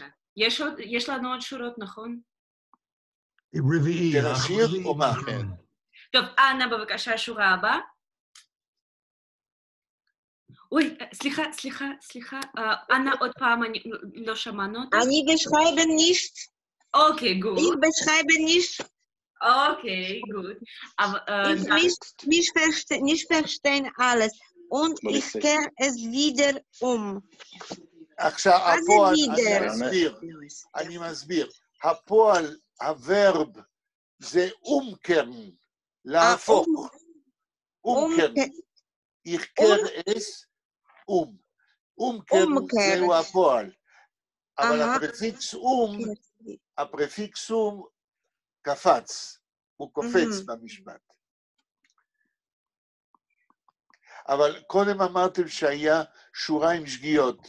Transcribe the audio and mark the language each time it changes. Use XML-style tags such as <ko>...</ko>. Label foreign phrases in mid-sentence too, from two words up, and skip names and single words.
<he>יש לנו עוד שורות, נכון? רביעי. כן, השיר או מה? טוב, אנה בבקשה, שורה הבאה. אוי, סליחה. אנה, עוד פעם, אני לא שמענו אותך.</he> <de>אני beschreibe nicht.</de> <he>אוקיי,</he> <de>Ich</de> <he>גוד.</he> <de>beschreibe nicht.</de> <he>אוקיי, גוד.</he> <de>Ich nicht verstehen alles. Und ich kehre es wieder um.</de> <he>עכשיו, מה זה הפועל, וידר? אני מסביר. הפועל, הוורב, זה אומקרן, להפוך. אומקרן.</he> <de>Ich kehre es um.</de> <he>אומקרן זהו הפועל. אבל הפרפיקס אום קפץ. הוא קופץ במשפט. אבל קודם אמרתם שהיה שורה עם שגיאות.</he>